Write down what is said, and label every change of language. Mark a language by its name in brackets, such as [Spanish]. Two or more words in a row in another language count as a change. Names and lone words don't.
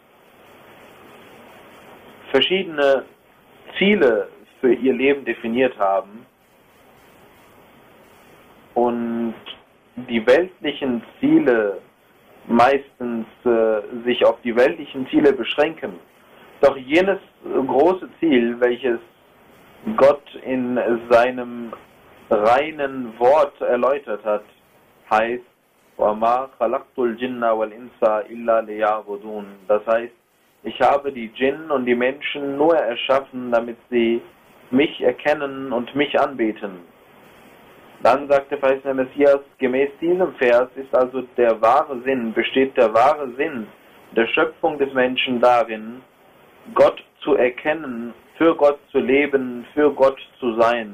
[German] verschiedene Ziele für ihr Leben definiert haben und die weltlichen Ziele meistens sich auf die weltlichen Ziele beschränken. Doch jenes große Ziel, welches Gott in seinem reinen Wort erläutert hat, heißt, [Arabic] وَمَا خَلَقْتُ الْجِنَّ وَالْإِنسَ إِلَّا لِيَعْبُدُونَ. [German] Das heißt, ich habe die Djinn und die Menschen nur erschaffen, damit sie mich erkennen und mich anbeten. Dann sagt der verheißene Messias, gemäß diesem Vers ist also besteht der wahre Sinn der Schöpfung des Menschen darin, Gott zu erkennen, für Gott zu leben, für Gott zu sein.